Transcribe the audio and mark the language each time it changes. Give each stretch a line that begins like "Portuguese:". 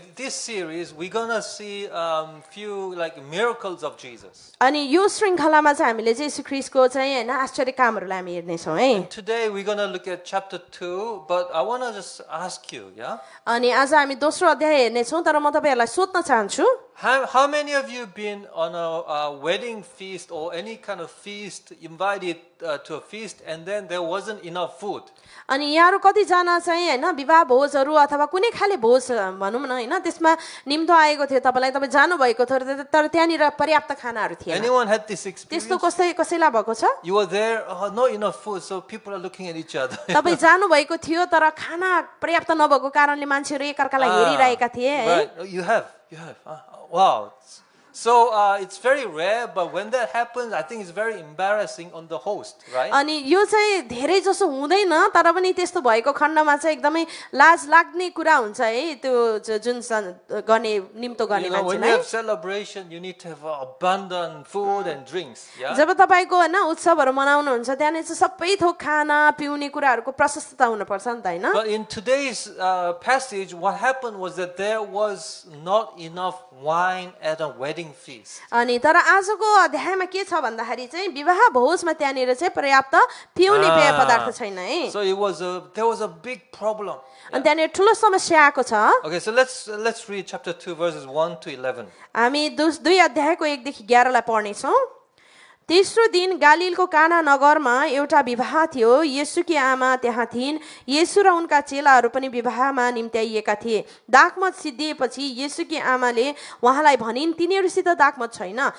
English: this series, we're gonna see few like miracles of Jesus.
Nepali: अनि यो श्रृङ्खलामा चाहिँ हामीले चाहिँ यीशु ख्रीष्टको चाहिँ हैन आश्चर्य कामहरुलाई हामी हेर्ने छौं है
English: Today we're gonna look at chapter 2, but I wanna just ask you, yeah?
Nepali: अनि आज हामी दोस्रो अध्याय हेर्ने छौं तर म तपाईहरुलाई सोध्न चाहन्छु
English: How many of you been on a wedding feast or any kind of feast, invited to a feast, and then there wasn't enough food?
Nepali: अनि यहाँहरु कति जना चाहिँ हैन विवाह भोजहरु अथवा कुनै खाले भोज भनौं न हैन त्यसमा निम्तो आएको थियो तपाईलाई तपाई जानु भएको थियो तर त्यहाँनिर पर्याप्त खानाहरु थिएन
English: Anyone had this experience?
Nepali: त्यस्तो कसैलाई भएको छ
English: You were there, not enough food, so people are looking at each other.
Nepali: तपाई जानु भएको थियो तर खाना पर्याप्त नभएको कारणले मान्छेहरु एकअर्कालाई हेरिरहेका थिए है
English: Right. You have. Wow. So it's very rare, but when that happens, I think it's very embarrassing on the host, right?
Nepali: अनि यो चाहिँ धेरै जसो हुँदैन तर पनि त्यस्तो भएको खण्डमा चाहिँ एकदमै लाज लाग्ने कुरा हुन्छ है त्यो जुन गर्ने निम्तो गर्ने
English: You know, when you
Nepali: मान्छेलाई
English: have celebration, you need to have abundant food and drinks. Yeah.
Nepali: जब तपाईको हैन उत्सवहरु मनाउनुहुन्छ त्यहाँ चाहिँ सबै थोक खाना पिउने कुराहरुको प्रशस्तता हुन पर्छ नि त हैन
English: But in today's passage, what happened was that there was not enough wine at a wedding feast.
Nepali: अनि तर आजको अध्यायमा के छ भन्दाखेरि चाहिँ विवाह भोजमा त्यहाँनिर चाहिँ पर्याप्त पिउने पेय पदार्थ छैन है
English: So there was a big problem.
Nepali: अनि त्यहाँनिर ठुलो समस्या आएको छ
English: Okay, so let's read chapter 2 verses 1 to 11.
Nepali: हामी 2 अध्यायको 1 देखि 11 लाई पढ्ने छौं तेस्रो दिन गालीलको काना नगरमा एउटा विवाह थियो येशूकी आमा त्यहाँ थिइन् येशू र उनका चेलाहरू पनि विवाहमा निम्त्याइएका थिए दाखमत सिद्धिएपछि येशूकी आमाले उहाँलाई भनिन् तिनीहरुसित दाखमत छैन